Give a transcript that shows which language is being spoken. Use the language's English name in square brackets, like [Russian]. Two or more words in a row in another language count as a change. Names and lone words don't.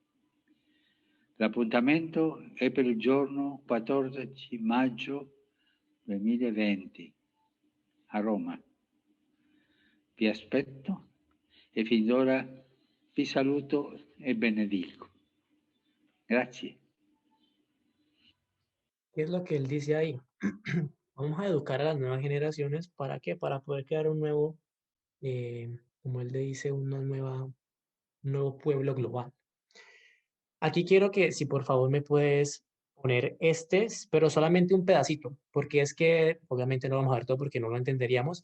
[Italian] L'appuntamento è per il giorno 14 maggio 2020 a Roma. Vi aspetto e fin d'ora vi saluto e benedico. Grazie. [Spanish] ¿Qué es lo que él dice ahí? Vamos a educar a las nuevas generaciones. ¿Para qué? Para poder crear un nuevo, como él le dice, un nuevo pueblo global. Aquí quiero que, si por favor me puedes poner pero solamente un pedacito, porque es que obviamente no vamos a ver todo porque no lo entenderíamos.